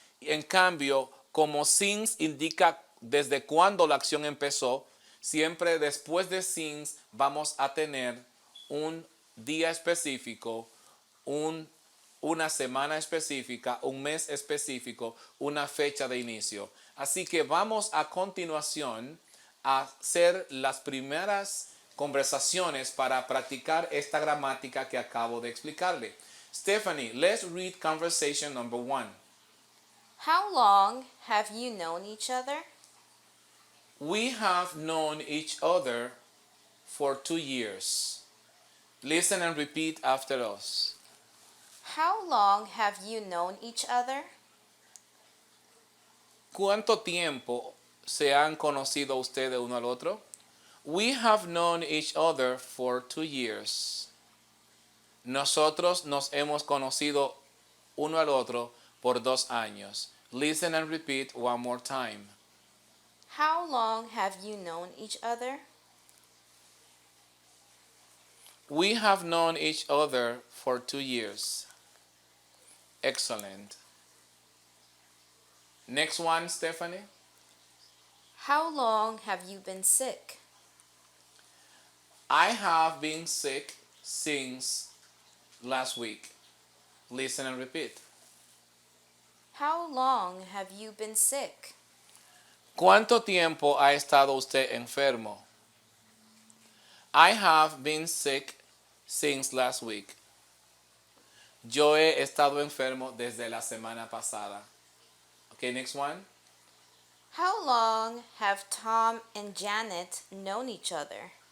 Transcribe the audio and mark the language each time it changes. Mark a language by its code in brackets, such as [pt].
[es] Y en cambio, como since indica desde cuándo la acción empezó, siempre después de since vamos a tener un día específico, una semana específica, un mes específico, una fecha de inicio. Así que vamos a continuación a hacer las primeras conversaciones para practicar esta gramática que acabo de explicarle. [en] Stephanie, let's read conversation number 1. How long have you known each other? We have known each other for 2 years. Listen and repeat after us. How long have you known each other? [es] ¿Cuánto tiempo se han conocido ustedes uno al otro? [en] We have known each other for 2 years. [es] Nosotros nos hemos conocido uno al otro por 2 años. [en] Listen and repeat one more time. How long have you known each other? We have known each other for 2 years. Excellent. Next one, Stephanie. How long have you been sick? I have been sick since last week. Listen and repeat. How long have you been sick? [es] ¿Cuánto tiempo ha estado usted enfermo? [en] I have been sick since last week. [es] Yo he estado enfermo desde la semana pasada. [en] Okay, next one. How long have Tom and Janet known each other?